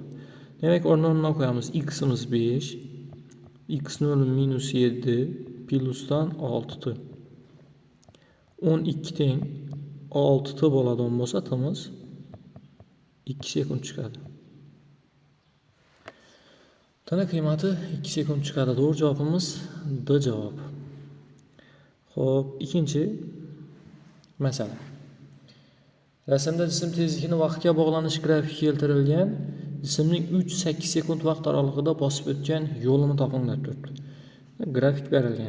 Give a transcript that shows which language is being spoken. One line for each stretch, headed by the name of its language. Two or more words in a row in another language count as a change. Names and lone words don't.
Uzbek: Demak, o'rniga qo'yamiz x'imiz 5, x0 -7 plusdan 6t. 12 teng 6t bo'ladigan bo'lsa, timiz 2 sekund chiqadi. Tana qiymati 2 sekund chiqadi.
Turkish: Doğru cevabimiz D cevap.
Uzbek: Xo'p, ikkinchi masala. Rasmda jism tezligini vaqtga bog'lanish grafiki keltirilgan. Jismning 3-8 sekund vaqt oralig'ida bosib o'tgan yo'lini toping deb turibdi. Grafik berilgan.